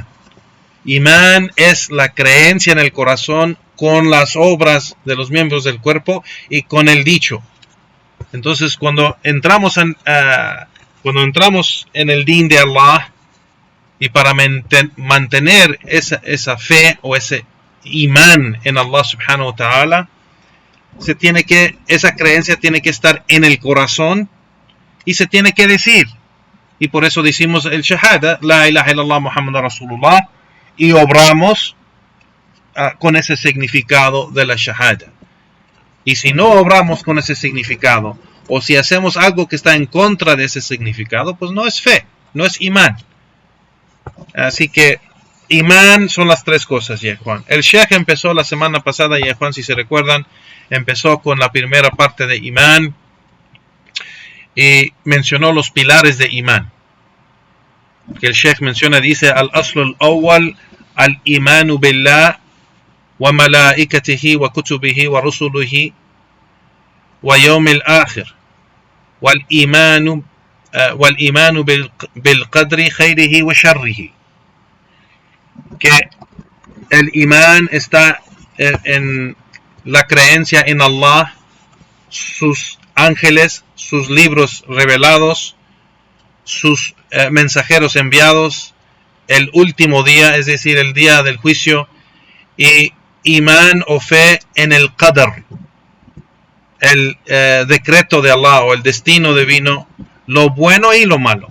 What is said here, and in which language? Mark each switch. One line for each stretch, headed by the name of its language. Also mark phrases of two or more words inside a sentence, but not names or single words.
Spanish: Imán es la creencia en el corazón con las obras de los miembros del cuerpo y con el dicho. Entonces, cuando entramos en el din de Allah, Y para mantener esa fe o ese imán en Allah
Arabic: سبحانه وتعالى,
Spanish: esa creencia tiene que estar en el corazón y se tiene que decir. Y por eso decimos el shahada,
Arabic: لا إله إلا الله محمد رسول الله,
Spanish: y obramos con ese significado de la shahada. Y si no obramos con ese significado, o si hacemos algo que está en contra de ese significado, pues no es fe, no es imán. Así que imán son las tres cosas, ya Juan. El Sheikh empezó la semana pasada, ya Juan, si se recuerdan, empezó con la primera parte de imán y mencionó los pilares de imán. Que el Sheikh menciona, dice,
Arabic: الأصل الأول الإيمان بالله وملائكته وكتبه ورسله واليوم الآخر والإيمان بالقدر خيره وشره.
Spanish: Que el imán está en la creencia en Allah, sus ángeles, sus libros revelados, sus mensajeros enviados, el último día, es decir, el día del juicio, y imán o fe en el qadr, el decreto de Allah o el destino divino, lo bueno y lo malo.